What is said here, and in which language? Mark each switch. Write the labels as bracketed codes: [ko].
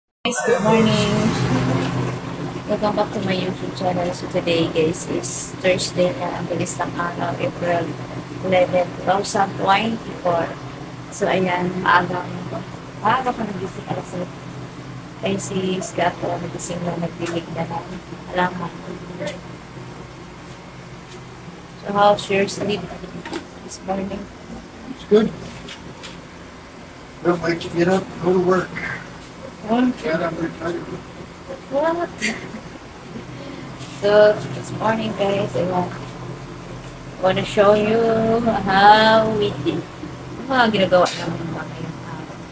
[en] Guys, good morning. Welcome back to my YouTube channel. So today guys is Thursday [tl] na ang bilis ng araw, [en] April 11, 2024. [tl] So ayan, maaga pa nagising alas 7. Ay si Scott nagising na nagdilig na ng halaman. [en] So how's your sleep this morning? It's good. Don't like to get up, go to work. What? God, I'm retired. What? So this morning guys, I want to show you how we did. [tl] Mga ginagawa namin ngayong araw.